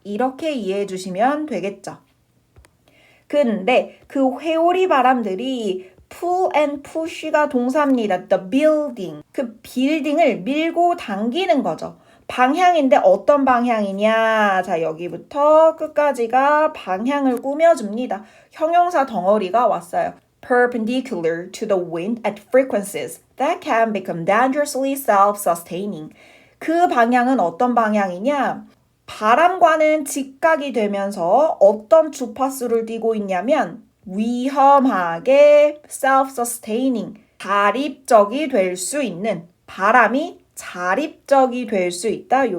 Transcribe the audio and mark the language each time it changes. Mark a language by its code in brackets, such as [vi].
[ko] 이렇게 이해해 주시면 되겠죠. 근데 그 회오리 바람들이 pull and push가 동사입니다. [en] The building. [ko] 그 빌딩을 밀고 당기는 거죠. 방향인데 어떤 방향이냐? 자, 여기부터 끝까지가 방향을 꾸며줍니다. 형용사 덩어리가 왔어요. [en] Perpendicular to the wind at frequencies that can become dangerously self-sustaining. [ko] 그 방향은 어떤 방향이냐? 바람과는 직각이 되면서 어떤 주파수를 띠고 있냐면 위험하게 self-sustaining, 자립적이 될 수 있는 바람이 자립적이 될 수 있다.